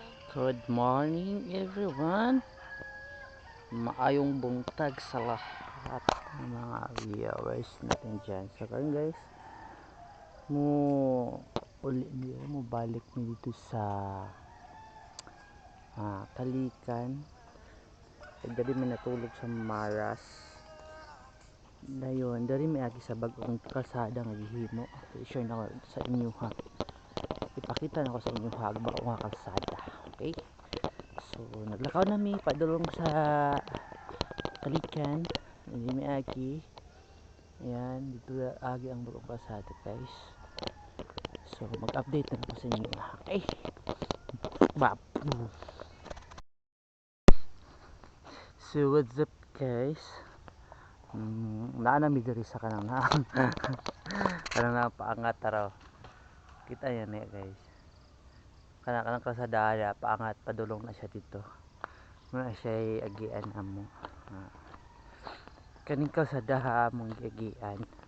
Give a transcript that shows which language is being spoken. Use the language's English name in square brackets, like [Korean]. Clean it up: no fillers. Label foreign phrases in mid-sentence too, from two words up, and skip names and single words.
[English] Good morning everyone. [Cebuano] Maayong buntag [Filipino] sa lahat ng mga viewers natin dyan. [Cebuano] So karon guys, mo balik mi dito sa Kalikan. Dali mi natulog sa Maras. Dayon, dali mi agi sa bagong kalsada nga gihimo. I-share na ko sa inyo ha. Ipakita na ko sa inyo ha ang bagong kalsada. Okay? So, naglakaw na mi padulong sa Kalikan. Hindi mi agi. Ayan, dito agi ang bagong kalsada guys. So, mag-update na ko sa inyo. [English] Okay? Bap. So, what's up guys? [Cebuano] Naana mi diri sa kanang kanang na paangat taraw. [Filipino] Kita yan eh guys. [Cebuano] Kanang kalsada paangat padulong na siya dito. Muna siya agian amo. Kaning kalsada mong agian.